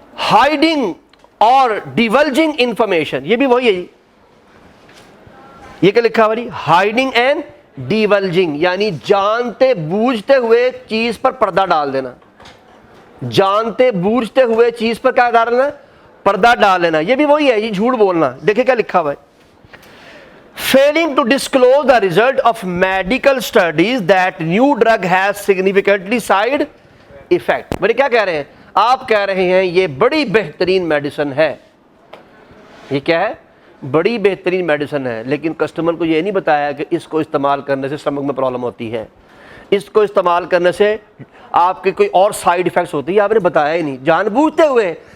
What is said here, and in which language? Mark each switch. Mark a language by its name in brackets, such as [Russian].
[Urdu] Hiding اور ڈیولجنگ information, یہ بھی وہی ہے جی. یہ کیا لکھا ہوا جی, ہائیڈنگ اینڈ ڈیولجنگ, یعنی جانتے بوجھتے ہوئے چیز پر پردہ ڈال دینا. جانتے بوجھتے ہوئے چیز پر کیا ڈالنا, پردہ ڈال لینا, یہ بھی وہی ہے جی, جھوٹ بولنا. [English] دیکھیں کیا لکھا ہوا ہے, failing to disclose the result of medical studies that new drug has significantly side effect. [Urdu] بڑے کیا کہہ رہے ہیں, آپ کہہ رہے ہیں یہ بڑی بہترین میڈیسن ہے, یہ کیا ہے, بڑی بہترین میڈیسن ہے, لیکن کسٹمر کو یہ نہیں بتایا کہ اس کو استعمال کرنے سے اسٹمک میں پرابلم ہوتی ہے, اس کو استعمال کرنے سے آپ کے کوئی اور سائیڈ ایفیکٹس ہوتی ہے, آپ نے بتایا ہی نہیں جان بوجھتے ہوئے.